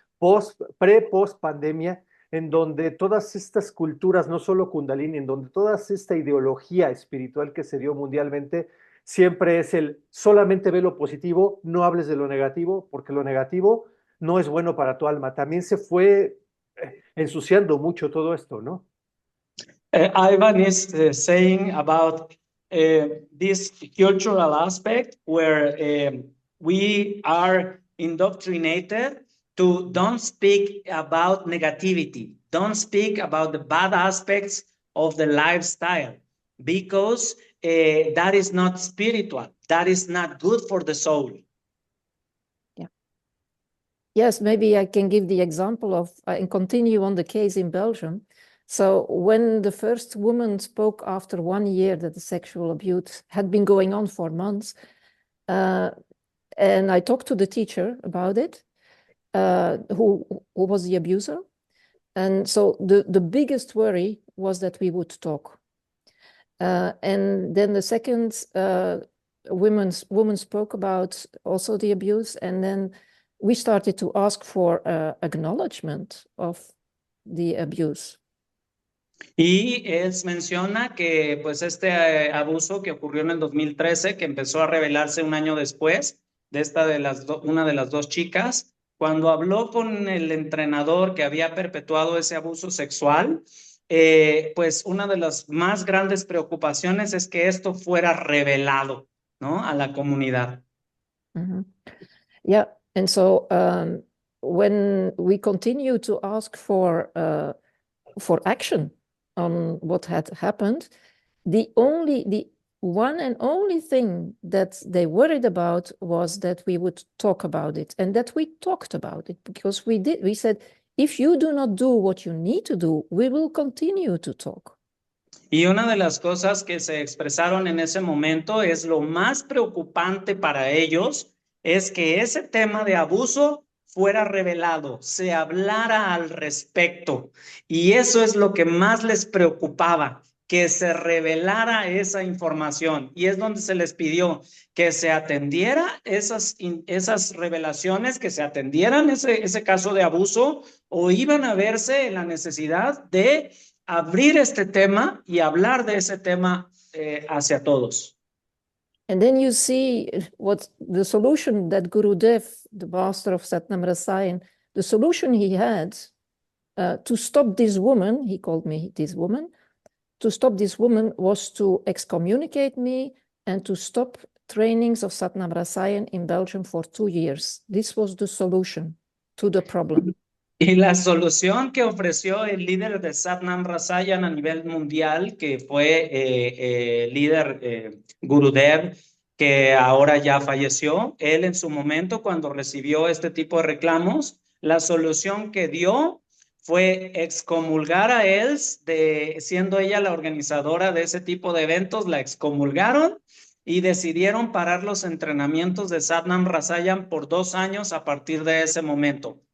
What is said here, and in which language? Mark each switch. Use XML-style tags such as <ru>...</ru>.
<es>Post pandemia, en donde todas estas culturas, no solo Kundalini, en donde toda esta ideología espiritual que se dio mundialmente, siempre es solamente ve lo positivo, no hables de lo negativo, porque lo negativo no es bueno para tu alma. También se fue ensuciando mucho todo esto, ¿no?</es> <en>Ivan is saying about this cultural aspect where we are indoctrinated to don't speak about negativity, don't speak about the bad aspects of the lifestyle, because that is not spiritual, that is not good for the soul. Yeah. Yes, maybe I can give the example of, and continue on the case in Belgium. So when the first woman spoke after 1 year that the sexual abuse had been going on for months, and I talked to the teacher about it, who was the abuser. And so the biggest worry was that we would talk. And then the second woman spoke about also the abuse, and then we started to ask for acknowledgement of the abuse.</en> <es>Y él menciona que pues este abuso que ocurrió en el 2013, que empezó a revelarse un año después de una de las dos chicas, cuando habló con el entrenador que había perpetuado ese abuso sexual, pues una de las más grandes preocupaciones es que esto fuera revelado, ¿no? A la comunidad. Mm-hmm.</es> <en>Yeah, and so when we continue to ask for action on what had happened, the one and only thing that they worried about was that we would talk about it, and that we talked about it, because we said, if you do not do what you need to do, we will continue to talk.</en> <es>Y una de las cosas que se expresaron en ese momento es lo más preocupante para ellos, es que ese tema de abuso fuera revelado, se hablara al respecto. Y eso es lo que más les preocupaba, que se revelara esa información. Y es donde se les pidió que se atendiera esas revelaciones, que se atendieran ese caso de abuso, o iban a verse en la necesidad de abrir este tema y hablar de ese tema hacia todos.</es> <en>And then you see what the solution that Gurudev, the master of Satnam Rasayan, the solution he had to stop this woman, he called me this woman, to stop this woman was to excommunicate me and to stop trainings of Satnam Rasayan in Belgium for 2 years. This was the solution to the problem.</en> <es>Y la solución que ofreció el líder de Satnam Rasayan a nivel mundial, que fue líder Gurudev, que ahora ya falleció, él en su momento cuando recibió este tipo de reclamos, la solución que dio fue excomulgar a él, siendo ella la organizadora de ese tipo de eventos, la excomulgaron y decidieron parar los entrenamientos de Satnam Rasayan por 2 años a partir de ese momento.</es>